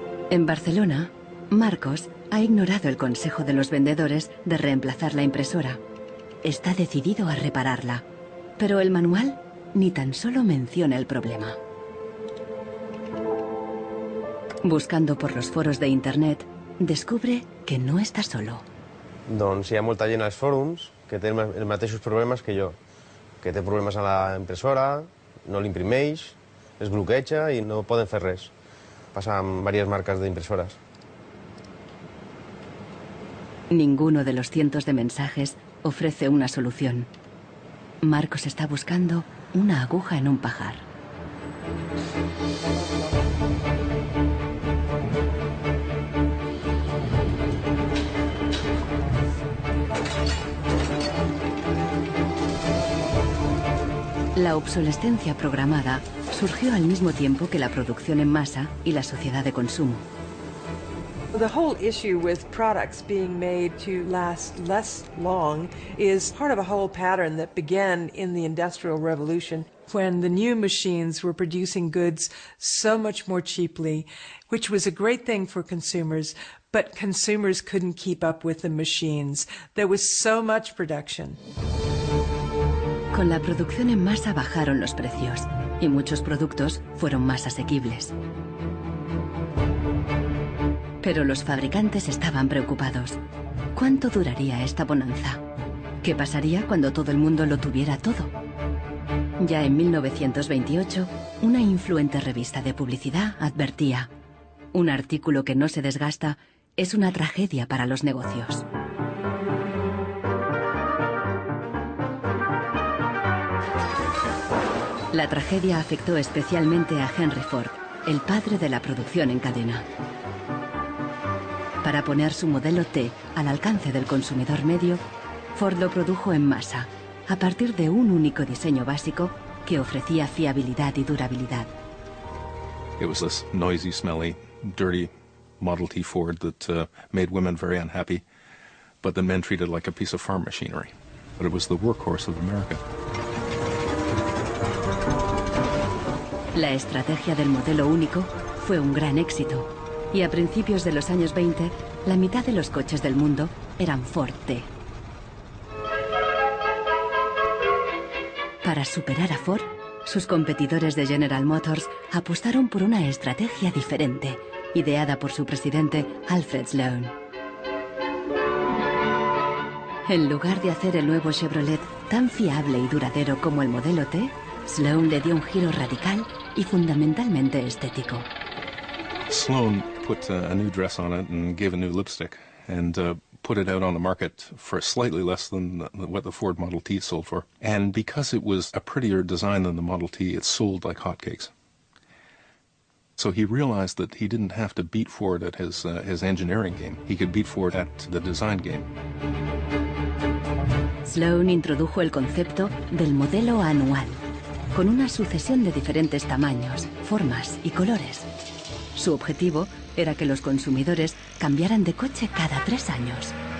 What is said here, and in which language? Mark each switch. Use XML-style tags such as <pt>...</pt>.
<es>En Barcelona, Marcos ha ignorado el consejo de los vendedores de reemplazar la impresora. Está decidido a repararla, pero el manual ni tan solo menciona el problema. Buscando por los foros de internet, descubre que no está solo.</es> <ca>Doncs hi ha molta gent als fòrums que té els mateixos problemes que jo, que té problemes a la impressora, no l'imprimeix, es bloqueja i no poden fer res.</ca> <es>Pasa amb varias marcas de impresoras. Ninguno de los cientos de mensajes ofrece una solución. Marcos está buscando una aguja en un pajar. La obsolescencia programada surgió al mismo tiempo que la producción en masa y la sociedad de consumo.</es> <en>The whole issue with products being made to last less long is part of a whole pattern that began in the Industrial Revolution, when the new machines were producing goods so much more cheaply, which was a great thing for consumers, but consumers couldn't keep up with the machines. There was so much production.</en> <es>Con la producción en masa bajaron los precios y muchos productos fueron más asequibles. Pero los fabricantes estaban preocupados. ¿Cuánto duraría esta bonanza? ¿Qué pasaría cuando todo el mundo lo tuviera todo? Ya en 1928, una influente revista de publicidad advertía: un artículo que no se desgasta es una tragedia para los negocios. La tragedia afectó especialmente a Henry Ford, el padre de la producción en cadena. Para poner su modelo T al alcance del consumidor medio, Ford lo produjo en masa, a partir de un único diseño básico que ofrecía fiabilidad y durabilidad.</es> <en>It was this noisy, smelly, dirty Model T Ford that made women very unhappy, but the men treated like a piece of farm machinery. But it was the workhorse of America.</en> <es>La estrategia del modelo único fue un gran éxito, y a principios de los años 20, la mitad de los coches del mundo eran Ford T. Para superar a Ford, sus competidores de General Motors apostaron por una estrategia diferente, ideada por su presidente Alfred Sloan. En lugar de hacer el nuevo Chevrolet tan fiable y duradero como el modelo T, Sloan le dio un giro radical y fundamentalmente estético.</es> <en>Sloan put a new dress on it and gave a new lipstick and put it out on the market for slightly less than what the Ford Model T sold for. And because it was a prettier design than the Model T, it sold like hotcakes. So he realized that he didn't have to beat Ford at his engineering game. He could beat Ford at the design game.</en> <es>Sloan introdujo el concepto del modelo anual, con una sucesión de diferentes tamaños, formas y colores. Su objetivo era que los consumidores cambiaran de coche cada 3 años.</es>